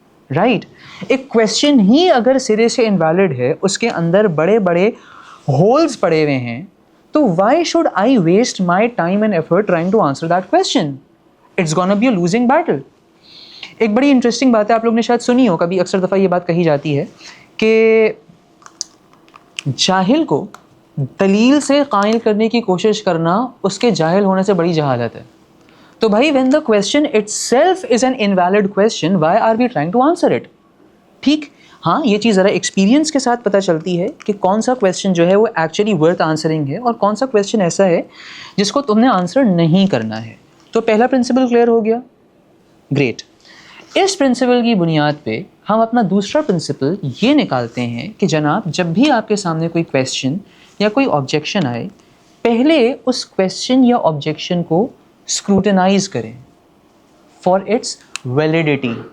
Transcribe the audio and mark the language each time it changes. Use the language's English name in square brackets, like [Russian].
[Urdu] Right? ایک question ہی اگر سرے سے انویلڈ ہے, اس کے اندر بڑے بڑے ہولز پڑے ہوئے ہیں, تو [English] Why should I waste my time and effort trying to answer that question? It's gonna be a losing battle. [Urdu] ایک بڑی انٹرسٹنگ بات ہے, آپ لوگ نے شاید سنی ہو کبھی, اکثر دفعہ یہ بات کہی جاتی ہے کہ جاہل کو دلیل سے قائل کرنے کی کوشش کرنا اس کے جاہل ہونے سے بڑی جہالت ہے. [English] تو بھائی when the question itself is an invalid question, why are we trying to answer it? [Urdu] ٹھیک. ہاں, یہ چیز ذرا ایکسپیرینس کے ساتھ پتہ چلتی ہے کہ کون سا کویشچن جو ہے وہ ایکچولی ورتھ آنسرنگ ہے اور کون سا کویشچن ایسا ہے جس کو تم نے آنسر نہیں کرنا ہے. تو پہلا پرنسپل کلیئر ہو گیا. گریٹ. اس پرنسپل کی بنیاد پہ ہم اپنا دوسرا پرنسپل یہ نکالتے ہیں کہ جناب جب بھی آپ کے سامنے کوئی کویشچن یا کوئی آبجیکشن آئے, پہلے اس کویشچن یا آبجیکشن کو اسکروٹنائز کریں [English] For its validity.